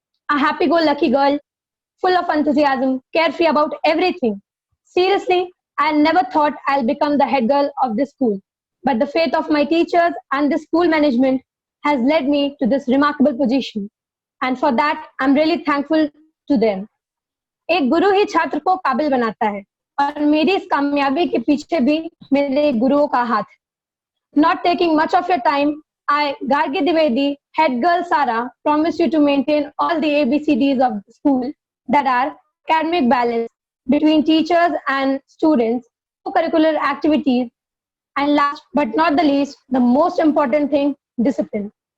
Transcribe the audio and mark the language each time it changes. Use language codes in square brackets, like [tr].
[en] A happy-go-lucky girl, full of enthusiasm, carefree about everything. Seriously, I never thought I'll become the head girl of this school. But the faith of my teachers and the school management has led me to this remarkable position. And for that, I'm really thankful to them. [hi] एक गुरु ही छात्र को काबिल बनाता है और मेरी इस कामयाबी के पीछे भी मेरे गुरुओं का हाथ है. [en] Not taking much of your time, I, Gargi Dwivedi, head girl Sara, promise you to maintain all the ABCDs of the school, that are academic balance between teachers and students, co-curricular activities, and last but not the least, the most important thing, discipline.